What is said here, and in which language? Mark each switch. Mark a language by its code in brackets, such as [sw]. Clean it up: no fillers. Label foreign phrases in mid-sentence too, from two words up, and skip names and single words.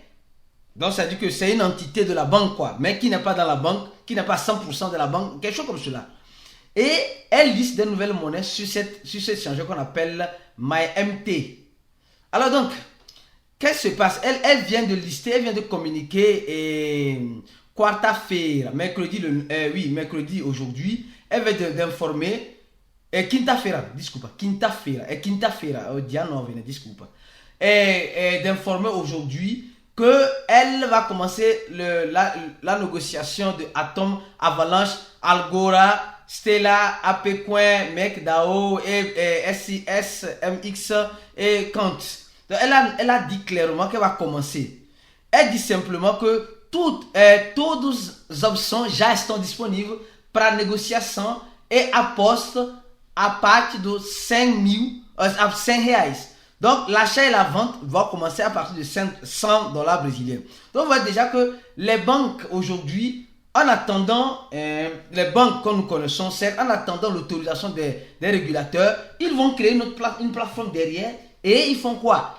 [fr] Donc ça veut dire que c'est une entité de la banque, quoi, mais qui n'est pas dans la banque, qui n'est pas 100% de la banque, quelque chose comme cela. Et elle liste des nouvelles monnaies sur cet échangeur qu'on appelle MyMT. Alors donc, qu'est-ce qui se passe? Elle vient de lister, elle vient de communiquer quarta-feira, mercredi aujourd'hui, elle vient d'informer quinta-feira, d'informer aujourd'hui qu'elle va commencer la négociation de Atom, Avalanche, Algora, Stella, APCoin, MakeDAO, SIS, MX et Kant. Donc elle a dit clairement qu'elle va commencer. Elle dit simplement que toutes les options [pt] já estão disponíveis para negociação [fr] et à poste à partir de 100 reais. Donc l'achat et la vente vont commencer à partir de 100 dollars brésiliens. Donc on voit déjà que les banques aujourd'hui, en attendant, les banques que nous connaissons, c'est en attendant l'autorisation des régulateurs, ils vont créer une plateforme derrière et ils font quoi?